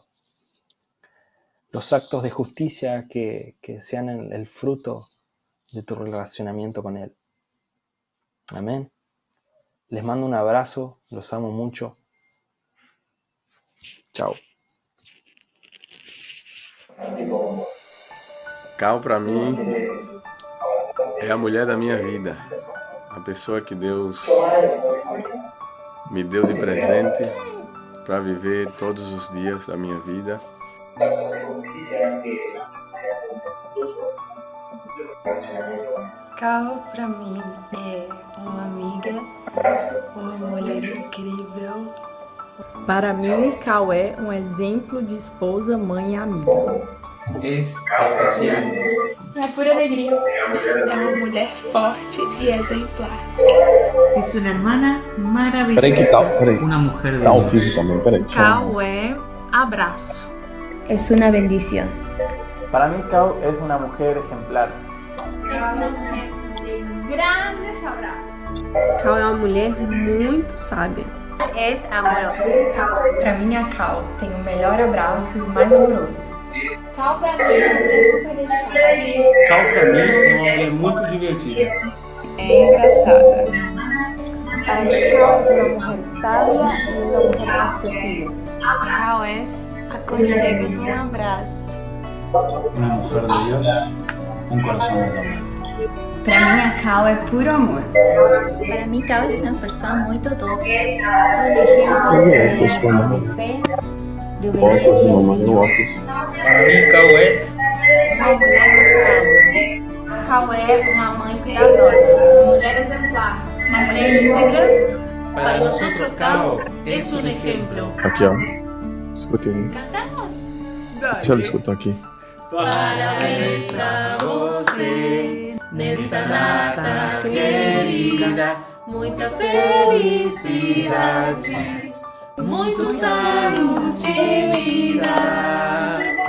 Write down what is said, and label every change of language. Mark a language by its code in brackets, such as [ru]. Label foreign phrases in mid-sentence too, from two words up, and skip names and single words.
[es] Los actos de justicia que sean el fruto de tu relacionamiento con Él. Amén. Les mando un abrazo, los amo mucho. Chao. Cal, [pt] para mim, é a mulher da minha vida. A pessoa que Deus me deu de presente para viver todos os dias da minha vida. Cal, para mim, é uma amiga, uma mulher incrível. Para mim, Cal é um exemplo de esposa, mãe e amiga. [es] Es especial. [pt] É pura alegria. É uma mulher forte e exemplar. [es] Es una hermana maravillosa. Una mujer de [pt] Cal é abraço. [es] Es una bendición. Para mí, Cal es una mujer ejemplar. Es una mujer de grandes abrazos. [pt] Cal é uma mulher muito sábia. [es] Es amorosa. [pt] Pra mim, a Cal tem o melhor abraço e o mais amoroso. Cal, pra mim, é uma mulher super dedicada. Cal, pra mim, é uma mulher muito divertida. É engraçada. [es] Para mí, Cal es una mujer sabia y una mujer accesible. [pt] Cal é aconchego de um abraço. [es] Una mujer de Dios, un corazón de amor. [pt] Pra mim, a Cal é puro amor. [es] Para mí, Cal es una persona muy doce. Un ejemplo de fe, de obediencia al Señor. Para mí, Cal es [pt] Uma mulher honrada. Cal é uma mãe cuidadosa. Uma mulher exemplar. Uma mulher íntegra. [es] Para nosotros, Cal es un ejemplo. [pt] Aqui, ó. Escutem. Cantamos? Deixa ela escutar aqui. Parabéns pra você nesta data querida. Muitas felicidades, muito saúde e vida.